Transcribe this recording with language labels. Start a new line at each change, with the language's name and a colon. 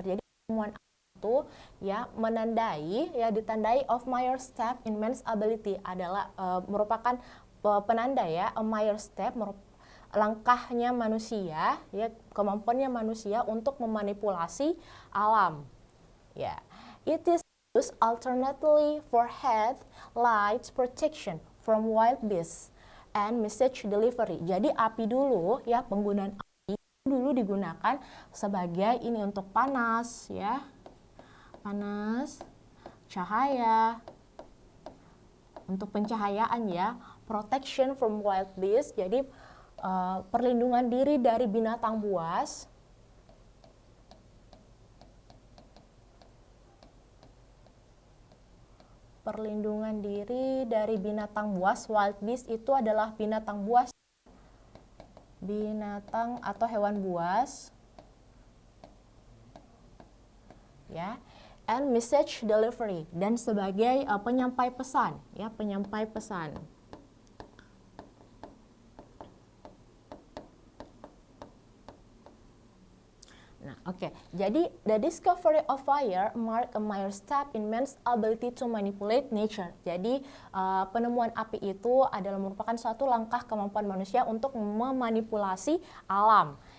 Indonesian: Jadi penemuan itu ya menandai ya ditandai
English: of major step in man's ability
Indonesian: adalah merupakan penanda ya,
English: a major step
Indonesian: langkahnya manusia ya, kemampuannya manusia untuk memanipulasi alam ya.
English: It is used alternately for health, light protection from wild beasts and message delivery.
Indonesian: Jadi api dulu ya, penggunaan api dulu digunakan sebagai ini untuk panas ya, panas, cahaya, untuk pencahayaan ya,
English: protection from wild beasts,
Indonesian: jadi perlindungan diri dari binatang buas, perlindungan diri dari binatang buas.
English: Wild beast
Indonesian: itu adalah binatang buas, binatang atau hewan buas ya,
English: and message delivery,
Indonesian: dan sebagai penyampai pesan ya, penyampai pesan. Nah, oke.
English: Jadi the discovery of fire mark a major step in man's ability to manipulate nature.
Indonesian: Jadi penemuan api itu adalah merupakan suatu langkah kemampuan manusia untuk memanipulasi alam.